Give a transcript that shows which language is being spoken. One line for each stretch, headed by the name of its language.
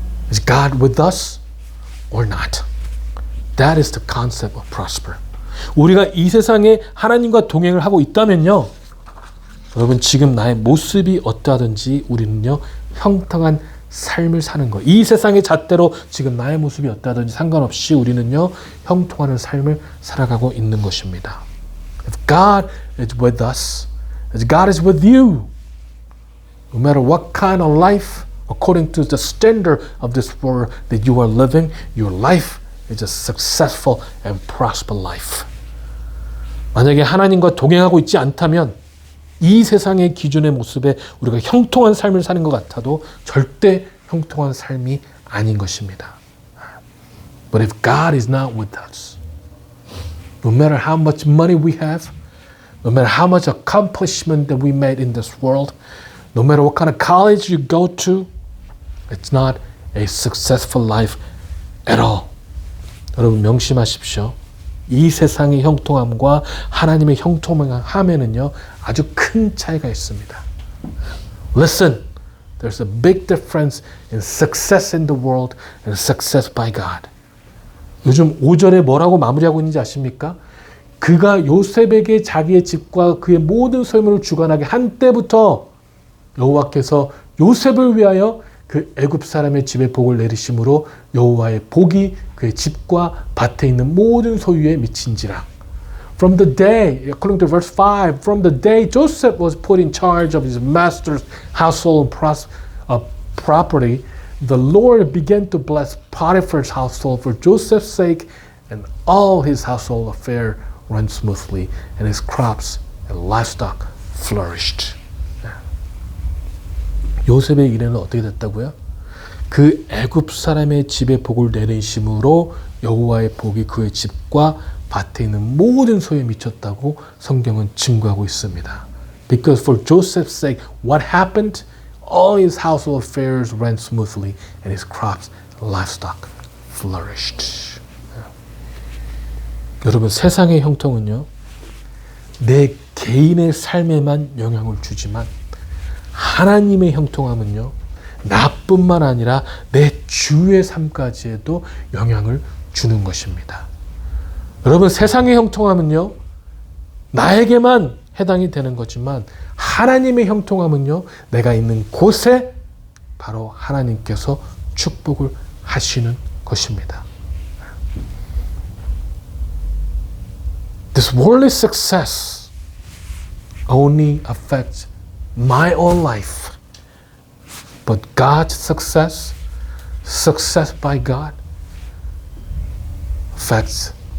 English: Is God with us or not? That is the concept of prosper.
Korean: 우리가 이 세상에 하나님과 동행을 하고 있다면요, 여러분, 지금 나의 모습이 어떠하든지 우리는요, 형통한 삶을 사는 거. 이 세상의 잣대로 지금 나의 모습이 어떠하든지 상관없이 우리는요, 형통하는 삶을 살아가고 있는 것입니다.
English: If God is with us, as God is with you, no matter what kind of life, according to the standard of this world that you are living, your life is a successful and prosperous life.
Korean: 만약에 하나님과 동행하고 있지 않다면 이 세상의 기준의 모습에 우리가 형통한 삶을 사는 것 같아도 절대 형통한 삶이 아닌 것입니다.
English: But if God is not with us, no matter how much money we have, no matter how much accomplishment that we made in this world, no matter what kind of college you go to, it's not a successful life at all.
Korean: 여러분, 명심하십시오. 이 세상의 형통함과 하나님의 형통함에는요, 아주 큰 차이가 있습니다.
English: Listen, there's a big difference in success in the world and success by God.
Korean: 요즘 5절에 뭐라고 마무리하고 있는지 아십니까? 그가 요셉에게 자기의 집과 그의 모든 소유물을 주관하게 한 때부터 여호와께서 요셉을 위하여 그 애굽 사람의 집에 복을 내리심으로 여호와의 복이 그의 집과 밭에 있는 모든 소유에 미친지라.
English: From the day, according to verse 5, from the day Joseph was put in charge of his master's household and property, the Lord began to bless Potiphar's household for Joseph's sake, and all his household affairs ran smoothly, and his crops and livestock flourished.
Korean: 요셉의 일에는 어떻게 됐다고요? 그 애굽 사람의 집에 복을 내리심으로 여호와의 복이 그의 집과 밭에 있는 모든 소유에 미쳤다고 성경은 증거하고 있습니다.
English: Because for Joseph's sake, what happened? All his household affairs ran smoothly, and his crops and livestock flourished.
Korean: 여러분, 세상의 형통은요, 내 개인의 삶에만 영향을 주지만 하나님의 형통함은요, 나뿐만 아니라 내 주의 삶까지에도 영향을 주는 것입니다. 여러분, 세상의 형통함은요, 나에게만 해당이 되는 거지만 하나님의 형통함은요, 내가 있는 곳에 바로 하나님께서 축복을 하시는 것입니다.
English: This worldly success only affects my own life. But God's success by God, affects